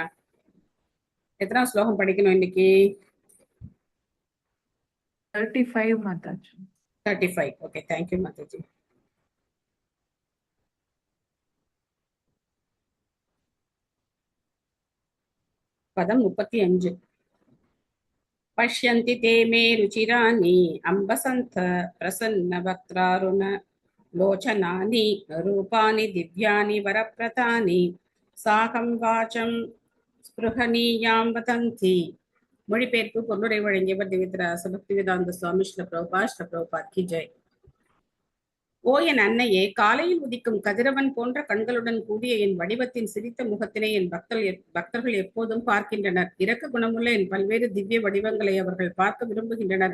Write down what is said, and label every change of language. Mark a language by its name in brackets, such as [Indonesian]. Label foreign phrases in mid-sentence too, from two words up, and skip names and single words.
[Tamil] எத்தனாம் ஸ்லோகம் படிக்கணும் இன்னைக்கு? 35 மாதாஜி. 35. ஓகே, தேங்க்யூ மாதாஜி. பதம் 35. [Sanskrit] पश्यन्ति ते मे रुचिराणि अम्बसन्थ प्रसन्नवक्त्रारुण लोचनानि रूपाणि दिव्यानि वरप्रतानि साकं वाचं स्पृहणीयां वदन्ति. [Tamil] மொழிபெயர்ப்பு பொருளுரை வழங்கியவர் திவ்யராச பக்திவேதாந்த சுவாமி ஸ்ரீல பிரபுபாத் [Hindi] की जय. [Tamil] ஓ என் அன்னையே, காலையில் உதிக்கும் கதிரவன் போன்ற கண்களுடன் கூடிய என் வடிவத்தின் சிரித்த முகத்தினை என் பக்தர்கள் எப்போதும் பார்க்கின்றனர். இரக்க குணமுள்ள என் பல்வேறு திவ்ய வடிவங்களை அவர்கள் பார்க்க விரும்புகின்றனர்.